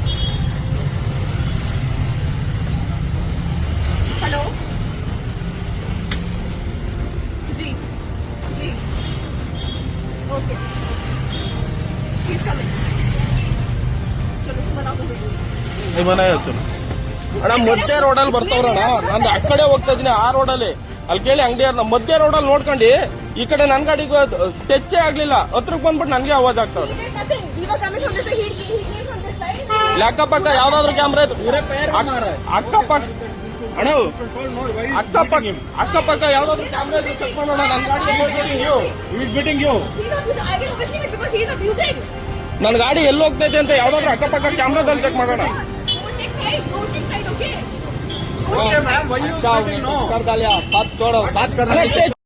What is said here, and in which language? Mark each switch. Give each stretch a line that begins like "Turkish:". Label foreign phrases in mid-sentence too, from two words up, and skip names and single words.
Hindi: हेलो जी जी
English: okay please come
Hindi: चलो बनाओ वीडियो। नहीं बनाया चलो
Kannada: ಅಣ್ಣ ಮಧ್ಯ ರೋಡಲ್ಲಿ ಬರ್ತಾವ್ರಣ್ಣ ನಾನು ಆ ಕಡೆ ಹೋಗ್ತಾ ಇದೀನಿ ಆ ರೋಡಲ್ಲಿ ಅಲ್ಲಿ ಕೇಳಿ ಅಂಗಡಿಯವ್ರನ್ನ ಮಧ್ಯ ರೋಡಲ್ಲಿ ನೋಡ್ಕೊಂಡು ಈ ಕಡೆ ನನ್ ಗಾಡಿಗೆ ಟಚ್ಚೇ ಆಗ್ಲಿಲ್ಲ ಹತ್ರಕ್ಕೆ ಬಂದ್ಬಿಟ್ಟು ನನ್ಗೆ ಆವಾಜ್ ಆಗ್ತಾವ್ರೆ ಅಕ್ಕಪಕ್ಕ ಯಾವ್ದಾದ್ರು ಕ್ಯಾಮ್ರಾ ಅಕ್ಕಪಕ್ಕ ಅಣ್ಣ ಅಕ್ಕಪಕ್ಕ ಯಾವ್ದಾದ್ರು ಕ್ಯಾಮ್ರಾ ಚೆಕ್ ಮಾಡೋಣ ನನ್ ಗಾಡಿ ನನ್ ಗಾಡಿ ಎಲ್ಲಿ ಹೋಗ್ತೈತೆ ಅಂತ ಯಾವ್ದಾದ್ರು ಅಕ್ಕಪಕ್ಕ ಕ್ಯಾಮ್ರಾದಲ್ಲಿ ಚೆಕ್ ಮಾಡೋಣ
English: Okay, ma'am, why you
Hindi: कर डालिया बात छोड़ो बात करना